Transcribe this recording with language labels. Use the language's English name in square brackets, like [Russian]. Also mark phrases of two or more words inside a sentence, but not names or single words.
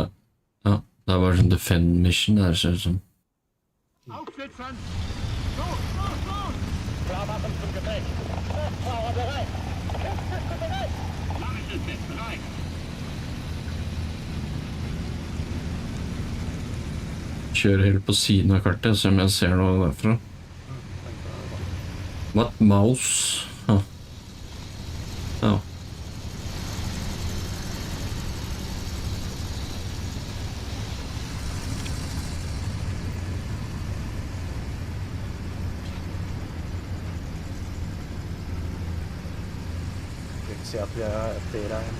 [Norwegian] Ja, det var sånn [English] defend mission [Norwegian] der, ser det ut som. [German] Aufsitzen! Los, los, los! Klarmachen zum Gefecht. Kraftfahrer bereit. Kämpfstütze bereit. Nachrichten bereit. [Norwegian] Kjører helt på siden av kartet, så om jeg ser noe derfra. [English] What? Mouse? [Norwegian] Ja. Ja. Jeg vil ikke si at vi er flere igjen.